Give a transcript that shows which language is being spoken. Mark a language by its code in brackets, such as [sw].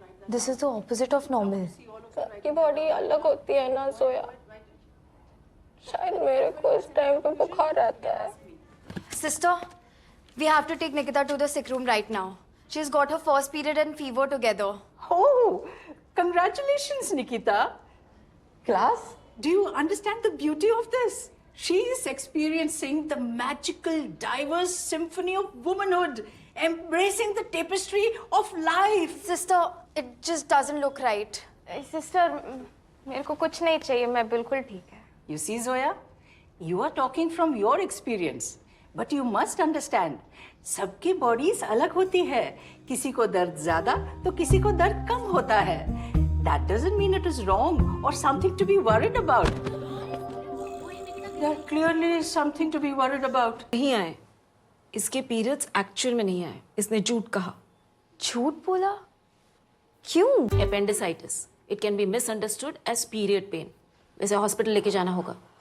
[en] This is the opposite of normal. [hi] सबकी body अलग होती है ना सोया। शायद मेरे को इस टाइम पे बुखार रहता है। [en] Sister, we have to take Nikita to the sick room right now. She's got her first period and fever together. Oh, congratulations, Nikita. Class, do you understand the beauty of this? She is experiencing the magical, diverse symphony of womanhood, embracing the tapestry of life. Sister, it just doesn't look right. [hi] Sister, मेरे को कुछ नहीं चाहिए, मैं बिल्कुल ठीक है। [en] You see, Zoya, you are talking from your experience, but you must understand, [hi] सबकी bodies अलग होती है। किसी को दर्द ज्यादा तो किसी को दर्द कम होता है। [en] That doesn't mean it is wrong or something to be worried about. There clearly is something to be worried about. [hi] नहीं आए, इसके पीरियड्स एक्चुअल में नहीं आए, इसने झूठ कहा। झूठ बोला? क्यों? [en] Appendicitis, it can be misunderstood as period pain. [hi] वैसे हॉस्पिटल लेके जाना होगा।